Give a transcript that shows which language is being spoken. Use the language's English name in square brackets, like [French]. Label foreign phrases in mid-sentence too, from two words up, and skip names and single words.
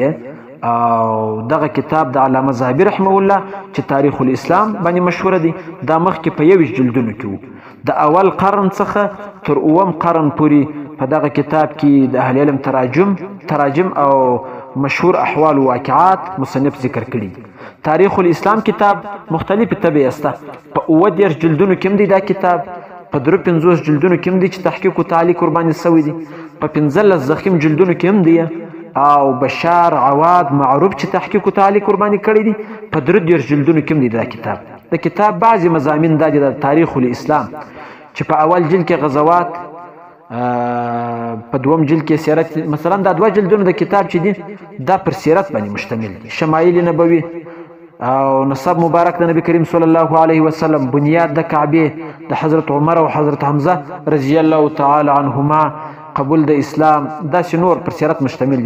[Pashto] او دغه کتاب د علامه ذهبي رحمه الله چې تاریخ الاسلام باندې مشهور دی، دا مخکې په 21 جلدونو کې و. د اول قرن څخه تر اووم قرن پورې په دغه کتاب کې د اهل علم تراجم او مشهور احوال و واقعات مصنف ذکر کړي. [Persian] تاریخ الاسلام کتاب مختلف طبعه است. [Pashto] په 19 جلدونو کې دی دا کتاب، په 53 جلدونو کې دی چې تحقیق او تعلیق قرباني شوی دی، په 15 ضخیم جلدونو کې دی او بشار عواد معروف چې تحقیق او تعلیق قرباني کړی دی، په 3 جلدونو کې دی دا کتاب. د کتاب بعضی مضامین د تاریخ الاسلام چې په اول جلد کې غزوات، په دوم جلد کې سیرت، مثلا دا 2 جلدونه د کتاب چې دي دا پر سیرت باندې مشتمل دي، شمایل نبوي او نسب مبارک د نبی کریم [Arabic] صلی الله علیه وسلم، [Pashto] بنیاد د کعبه، د حضرت عمر او حضرت حمزه [Arabic] رضی الله تعالی عنهما، [Pashto] قبول د اسلام، دا نور پر سیرت مشتمل دي.